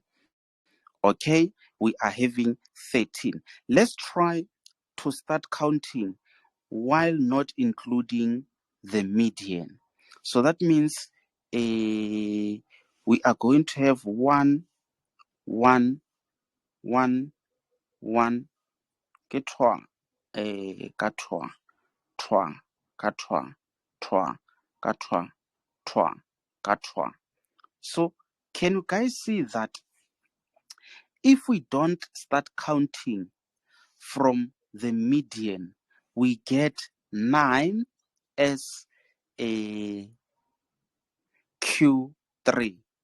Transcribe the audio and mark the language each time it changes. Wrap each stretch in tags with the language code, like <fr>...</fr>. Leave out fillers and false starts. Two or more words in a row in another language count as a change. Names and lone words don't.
<en>Okay, we are having 13. Let's try to start counting while not including the median. So that means we are going to have 1, 1, 1, 1, ke twa, ka twa, twa, ka twa, twa, ka twa, twa, ka twa. So can you guys see that if we don't start counting from the median, we get 9 as a Q3.</en>